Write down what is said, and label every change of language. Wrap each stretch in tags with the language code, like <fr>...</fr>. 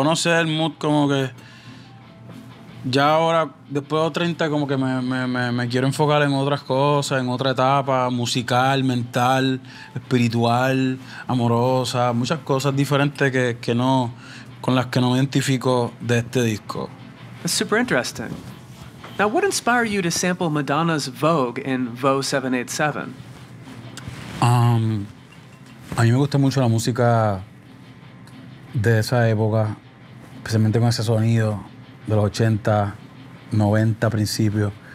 <es>O no sé, el mood como que ya ahora, después de los 30, como que me quiero enfocar en otras cosas, en otra etapa musical, mental, espiritual, amorosa, muchas cosas diferentes que no, con las que no me identifico de este disco.</es> <en>That's super interesting. Now, what inspired you to sample Madonna's Vogue in Vogue 787?</en> <es>A mí me gusta mucho la música de esa época, especialmente con ese sonido de los 80, 90 principios.</es>